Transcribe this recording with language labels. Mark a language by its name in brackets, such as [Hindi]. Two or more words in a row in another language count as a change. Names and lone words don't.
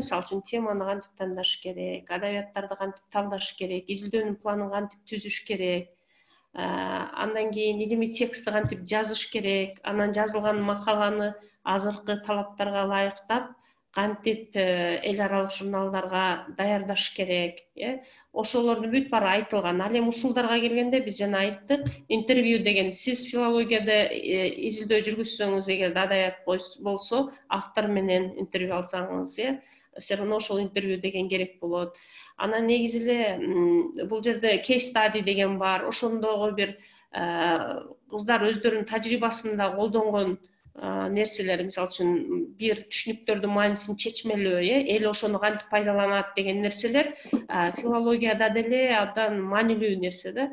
[Kyrgyz] Мисалы үчүн теманы кантип тандаш керек, адабияттарды кантип талдаш керек, изилдөөнүн планын кантип түзүш керек, андан кийин илимий текстти кантип жазыш керек, анан жазылган макаланы азыркы талаптарга ылайыктап кантип эл аралык журналдарга даярдаш керек, ошолордун бүт баары айтылган. Ал эми усулдарга келгенде биз жана айттык, интервью деген, сиз филологияда изилдөө жүргүзсөңүз, эгерде адабият болсо, автор менен интервью алсаңыз, [Russian] все равно [Kyrgyz] ошол интервью деген керек болот. Анан негизи эле бул жерде [English] case study [Kyrgyz] деген бар. Ошондогу бир кыздар өздөрүнүн тажрыйбасында колдонгон нерселер, мисалы үчүн бир түшүнүктөрдүн маанисин чечмелөө, эл ошону кантип пайдаланат деген нерселер филологияда деле абдан маанилүү нерсе да.